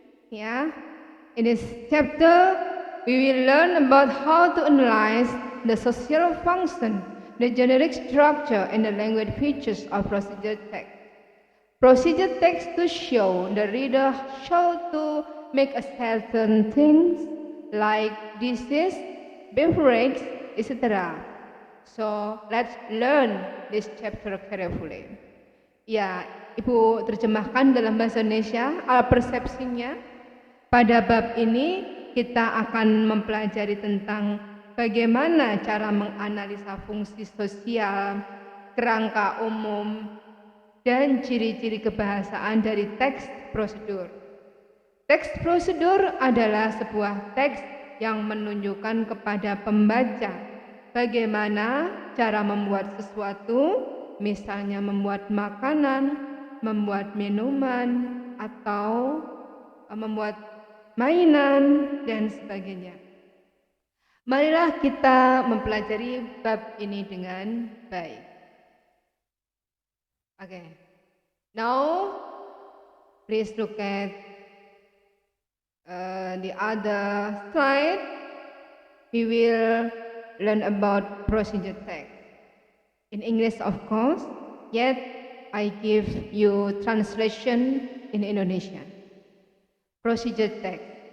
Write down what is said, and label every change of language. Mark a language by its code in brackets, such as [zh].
[en] Yeah, in this chapter we will learn about how to analyze the social function, the generic structure, and the language features of procedure text. Procedure text to show the reader how to make a certain things like dishes, beverage, etc. So let's learn this chapter carefully. [id] Ya, Ibu terjemahkan dalam bahasa Indonesia persepsinya. Pada bab ini kita akan mempelajari tentang bagaimana cara menganalisa fungsi sosial, kerangka umum, dan ciri-ciri kebahasaan dari teks prosedur. Teks prosedur adalah sebuah teks yang menunjukkan kepada pembaca bagaimana cara membuat sesuatu, misalnya membuat makanan, membuat minuman, atau membuat mainan, dan sebagainya. Marilah kita mempelajari bab ini dengan baik. [en] Okay. Now, Please look at the other slide. We will learn about procedure text. In English, of course, yet I give you translation in Indonesian. Procedure text.